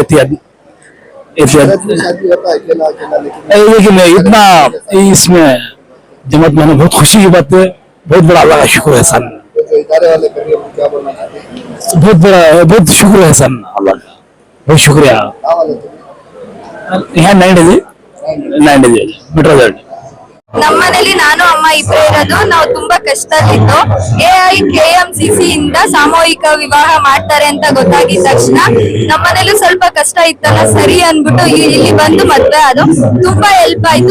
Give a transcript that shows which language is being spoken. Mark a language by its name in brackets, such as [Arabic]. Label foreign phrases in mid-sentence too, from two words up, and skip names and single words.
[Hindi] शादी होता है अकेला अकेला, लेकिन इतना इसमें जमात में बहुत खुशी की बात है, बहुत बड़ा अल्लाह का शुक्र है सन, जो इदारे वाले कर रहे हैं क्या बोलना चाहते हैं? बहुत बड़ा बहुत शुक्र है सन, अल्लाह का बहुत शुक्रिया। क्या वाले तुम? [English] यहाँ 9 days metro journey. [Kannada] ನಮ್ಮನೇಲಿ ನಾನು ಅಮ್ಮ ಇಬ್ಬರೇ ಇರೋದು. ನಾವು ತುಂಬಾ ಕಷ್ಟದಲ್ಲಿದ್ದು AIKMCC ಇಂದ ಸಾಮೂಹಿಕ ವಿವಾಹ ಮಾಡ್ತಾರೆ ಅಂತ ಗೊತ್ತಾಗಿದ ತಕ್ಷಣ ನಮ್ಮನೇಲೂ ಸ್ವಲ್ಪ ಕಷ್ಟ ಇತ್ತಲ್ಲ, ಸರಿ ಅನ್ಬಿಟ್ಟು ಇಲ್ಲಿ ಬಂದು ಮದ್ವೆ ಅದು ತುಂಬಾ ಹೆಲ್ಪ್ ಆಯ್ತು.